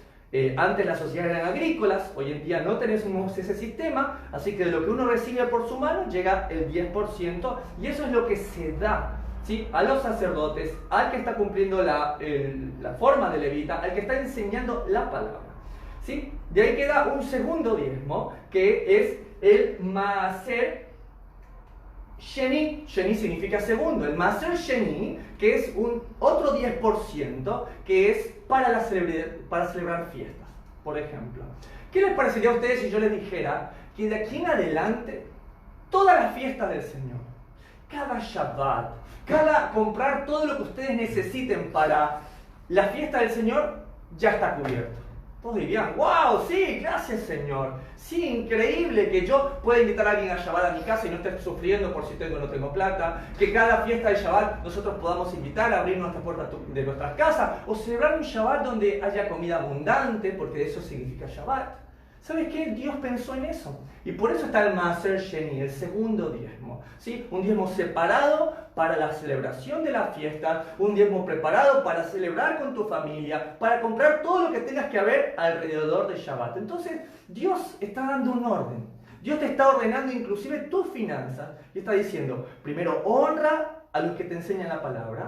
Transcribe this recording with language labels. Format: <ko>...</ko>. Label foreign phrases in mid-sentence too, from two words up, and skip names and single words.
<es>Antes las sociedades eran agrícolas, hoy en día no tenemos ese sistema, así que de lo que uno recibe por su mano llega el 10%, y eso es lo que se da, ¿sí?, a los sacerdotes, al que está cumpliendo la forma de levita, al que está enseñando la palabra, ¿sí? De ahí queda un segundo diezmo, que es el</es> <he>מעשר שני.</he> <es>Sheni significa segundo. El</es> <he>מעשר שני,</he> <es>que es un otro 10%, que es para celebrar fiestas, por ejemplo. ¿Qué les parecería a ustedes si yo les dijera que de aquí en adelante, todas las fiestas del Señor, cada Shabbat, comprar todo lo que ustedes necesiten para la fiesta del Señor, ya está cubierto? Todos dirían, wow, sí, gracias Señor. Sí, increíble que yo pueda invitar a alguien a Shabbat a mi casa y no esté sufriendo por si tengo o no tengo plata. Que cada fiesta de Shabbat nosotros podamos invitar a abrir nuestras puertas de nuestras casas. O celebrar un Shabbat donde haya comida abundante, porque eso significa Shabbat. ¿Sabes qué? Dios pensó en eso. Y por eso está el</es> <he>מעשר שני,</he> <es>el segundo diezmo, ¿sí? Un diezmo separado para la celebración de la fiesta, un diezmo preparado para celebrar con tu familia, para comprar todo lo que tengas que haber alrededor de Shabbat. Entonces, Dios está dando un orden. Dios te está ordenando inclusive tus finanzas y está diciendo, primero, honra a los que te enseñan la palabra.</es>